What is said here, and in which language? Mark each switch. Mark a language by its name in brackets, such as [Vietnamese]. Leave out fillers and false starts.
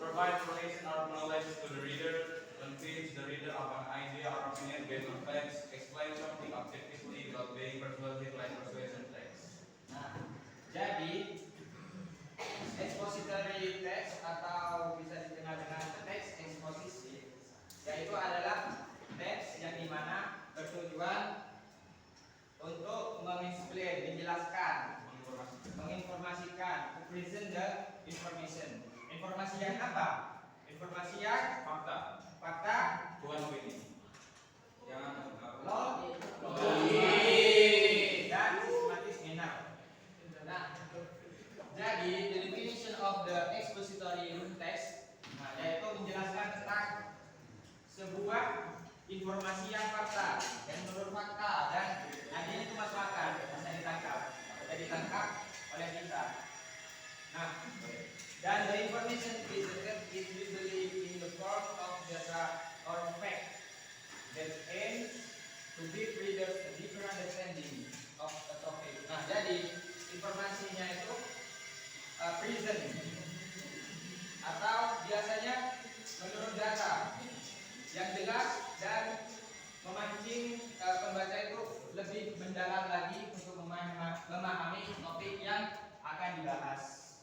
[English] information or knowledge to the reader, convince the reader of an idea or opinion based on facts, explain something objectively without being persuasive like persuasion text. [Indonesian] Nah, jadi expository text atau bisa dikenal dengan teks eksposisi, yaitu adalah teks yang dimana bertujuan untuk menjelaskan, menginformasikan, [English] to present the information. [Indonesian] Informasi yang apa? Informasi yang fakta, Bukan opini. Yang logik dan sistematis benar. Nah, jadi [English] the definition of the expository text, [Indonesian] yaitu menjelaskan tentang sebuah informasi yang fakta, yang menurut fakta dan nantinya itu masuk akal, bisa ditangkap oleh kita. Nah, dan [English] the information presented is usually in the form of data or fact that aims to give readers a deeper understanding of a topic. [Indonesian] Nah, jadi informasinya itu present atau biasanya menurut data yang jelas dan memancing pembaca itu lebih mendalam lagi untuk memahami topik yang akan dibahas.